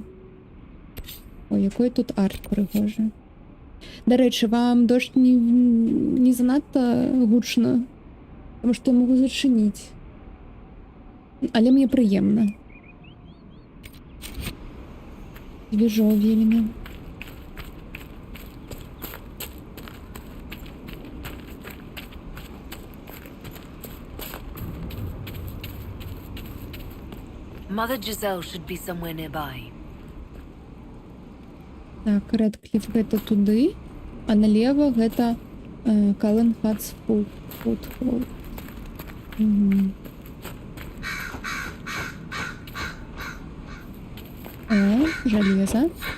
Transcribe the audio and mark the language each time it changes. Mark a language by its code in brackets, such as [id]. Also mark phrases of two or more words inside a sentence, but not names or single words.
[be] Ой, якой тут арт прыгожы. Дарэчы, вам дождь не занадта гучна, таму што я магу зачыніць. Але мне прыемна. Свежо вельмі. [en] Mother Giselle should be somewhere nearby. [be] Так, Рэдкліф гэта туды, а налево гэта Кален Хатс Фудхолл. О, железо.